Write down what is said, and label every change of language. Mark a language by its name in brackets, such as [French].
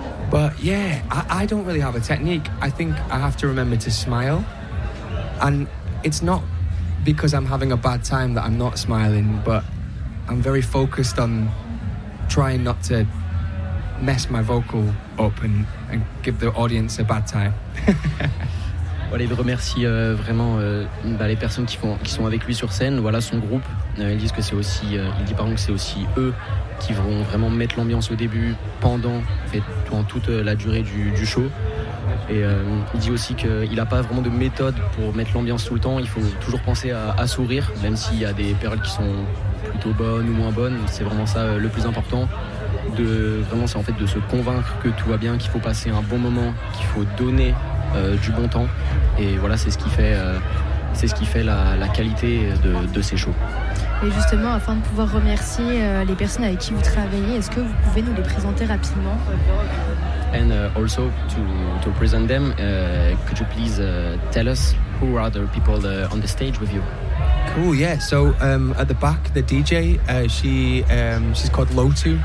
[English] But yeah, I don't really have a technique. I think I have to remember to smile. And it's not because I'm having a bad time that I'm not smiling, but I'm very focused on trying not to mess my vocal up and give the audience a bad time. [French] Voilà, il remercie vraiment les personnes qui sont avec lui sur scène. Voilà son groupe. Il dit que c'est aussi eux qui vont vraiment mettre l'ambiance au début, pendant toute la durée du show. Et il dit aussi qu'il n'a pas vraiment de méthode pour mettre l'ambiance tout le temps. Il faut toujours penser à sourire, même s'il y a des paroles qui sont plutôt bonnes ou moins bonnes. C'est vraiment ça le plus important. De se convaincre que tout va bien, qu'il faut passer un bon moment, qu'il faut donner du bon temps, et voilà, c'est ce qui fait la qualité de ces shows. Et justement, afin de pouvoir remercier les personnes avec qui vous travaillez, est-ce que vous pouvez nous les présenter rapidement? [English] And also to present them, could you please tell us who are the people on the stage with you? Cool, yeah. So at the back, the DJ, she's called Lotu.